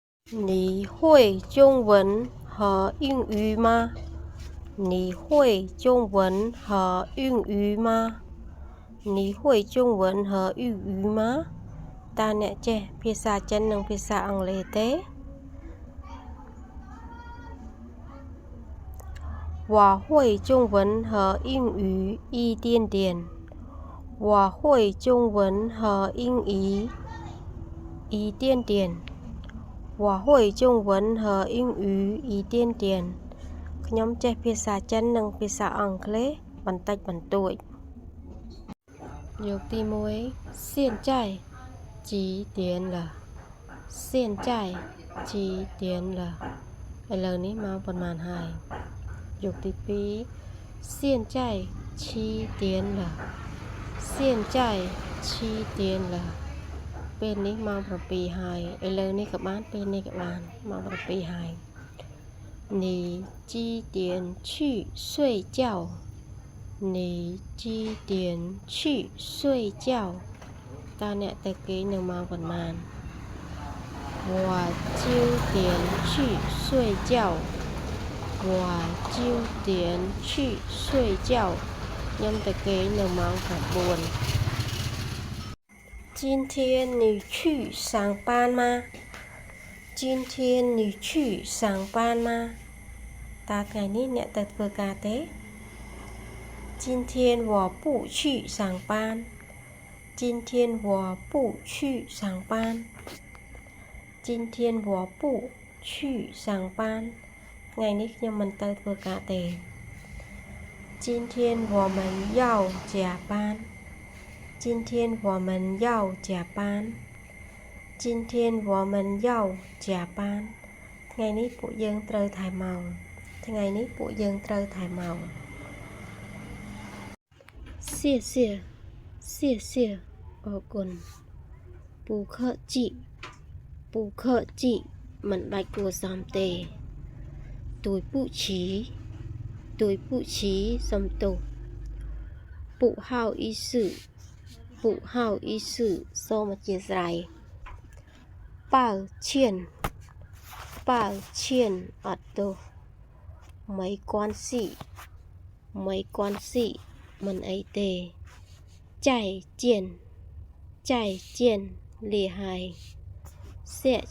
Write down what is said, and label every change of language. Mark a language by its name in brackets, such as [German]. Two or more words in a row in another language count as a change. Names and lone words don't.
[Chinese] 你会中文和英语吗？你会中文和英语吗？你会中文和英语吗？Ta [Khmer] អ្នកចេះភាសាចិននិងភាសាអង់គ្លេសទេ [Chinese] 我会中文和英语一点点。我会中文和英语一点点。我会中文和英语一点点 [Khmer] ខ្ញុំចេះភាសាចិននិងភាសាអង់គ្លេសបន្តិចបន្តួចយកទី1 现在 [Chinese] 几点了现在几点了 [Khmer] ឥឡូវនេះម៉ោងប៉ុន្មានហើយយកទី 2 [Chinese] 现在7点了现在7点了 [Khmer] ពេលនេះម៉ោង7ហើយឥឡូវនេះក៏ បានពេលនេះក៏បានម៉ោង7ហើយ [Chinese] 你几点去睡觉你几点去睡觉 [Khmer] តើអ្នកទៅគេងនៅម៉ោងប៉ុន្មាន [Chinese] 我9点去睡觉我9点去睡觉 [Khmer] ខ្ញុំទៅគេងនៅម៉ោង9 [Chinese] 今天你去上班吗今天你去上班吗 [Khmer] តើថ្ងៃនេះអ្នកទៅធ្វើការ [Chinese] ទេ今天我不去上班今天我不去上班今天我不去上班 [Khmer] ថ្ងៃនេះខ្ញុំមិនទៅធ្វើការទេ [Chinese] 今天我们要加班今天我们要加班今天我们要加班 [Khmer] ថ្ងៃនេះពួកយើងត្រូវថែម៉ោងថ្ងៃនេះពួកយើងត្រូវថែម៉ោង [Chinese] 谢谢谢谢អរគុណ不客气不客气 [Khmer] មិនបាច់គួរសមទេ [Chinese] 对不起对不起 [Khmer] សុំទោស [Chinese] 不好意思不好意思 [Khmer] សូមអធិស្ឋាន [Chinese] 抱歉抱歉អត់ទោស没关系没关系មិន [Khmer] អីទេ [Chinese] 再见再见 [Khmer] លាហើយ [Chinese] 下次